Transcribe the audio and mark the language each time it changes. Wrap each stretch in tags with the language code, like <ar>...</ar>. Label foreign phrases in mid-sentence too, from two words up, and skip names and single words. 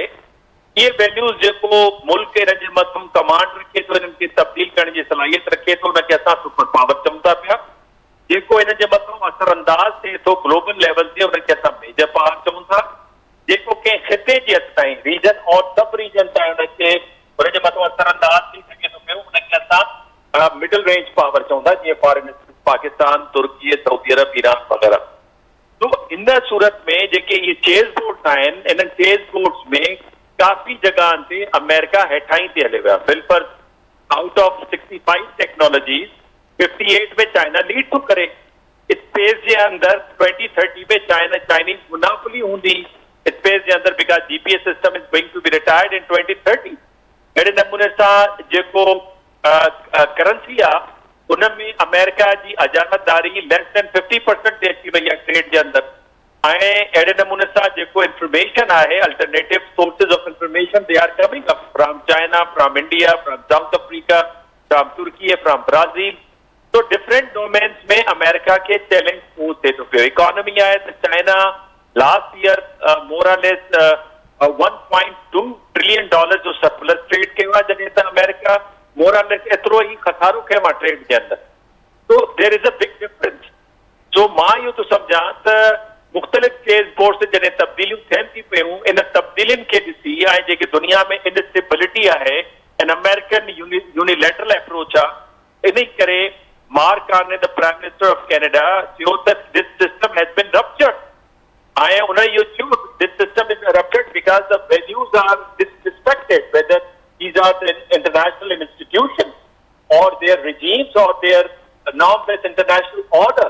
<sd>इहे वैल्यूज़ जेको मुल्क हिन जे मथां कमांड रखे थो, हिननि खे तब्दील करण जी सलाहियत रखे थो, हुनखे असां</sd> <en>super power</en> <sd>चऊं था पिया। जेको हिन जे मथां असर अंदाज़ थिए थो</sd> <en>global level</en> <sd>ते, हुनखे असां</sd> <en>major power</en> <sd>चऊं था। जेको कंहिं खिते जे हथ ताईं, रीजन और</sd> <en>sub region</en> <sd>ताईं हुनखे हुनजे मथां असर अंदाज़ थी सघे थो पियो, हुनखे असां</sd> <en>middle range power</en> <sd>चऊं था, जीअं फॉर पाकिस्तान, तुर्की, सऊदी अरब, ईरान वग़ैरह। तो इन सूरत में जेके इहे</sd> <en>chess boards</en> <sd>आहिनि, इन्हनि</sd> <en>chess boards</en> <sd>में काफ़ी जॻहनि ते अमेरिका हेठाई ते हले विया। बिलफर्ज</sd> <en>out of 65 technologies</en> <sd>58 में चाइना लीड थो करे। स्पेस जे अंदर 2030 में चाइनीज़ मुनाफिली हूंदी स्पेस जे अंदर,</sd> <en>because GPS system is going to be retired in 2030.</en> <sd>अहिड़े नमूने सां जेको करंसी आहे उनमें अमेरिका जी अजानतदारी</sd> <en>less than 50%</en> <sd>ते अची वई आहे ट्रेड जे अंदर। ऐं अहिड़े नमूने सां जेको इंफॉर्मेशन आहे,</sd> <en>Alternative sources of information they are coming up from China, from India, from South Africa, from Turkey, from Brazil.</en> <sd>तो तो डिफरेंट डोमेन्स में अमेरिका के चैलेंज पूछ थे तो पियो इकोनॉमी आहे त चाइना</sd> <en>last year more or less</en> <sd>1.2 ट्रिलियन डॉलर जो सरप्लस ट्रेड कयो आहे जॾहिं त अमेरिका</sd> <en>more or less</en> <sd>एतिरो ई खसारो कयो आहे ट्रेड जे अंदरि</sd> <en>so there is a big difference so</en> <sd>मां इहो थो सम्झां त मुख़्तलिफ़</sd> <en>trade ports</en> <sd>जॾहिं तब्दीलियूं थियनि थी पियूं इन तब्दीलियुनि खे ॾिसी ऐं जेकी दुनिया में इनस्टेबिलिटी आहे</sd> <en>an American unilateral approach</en> <sd>आहे इन करे</sd> <en>Mark Carney, the Prime Minister of Canada, showed that this system has been ruptured. This system is ruptured because the values are disrespected, whether these are the international institutions or their regimes or their norm-based international order.</en>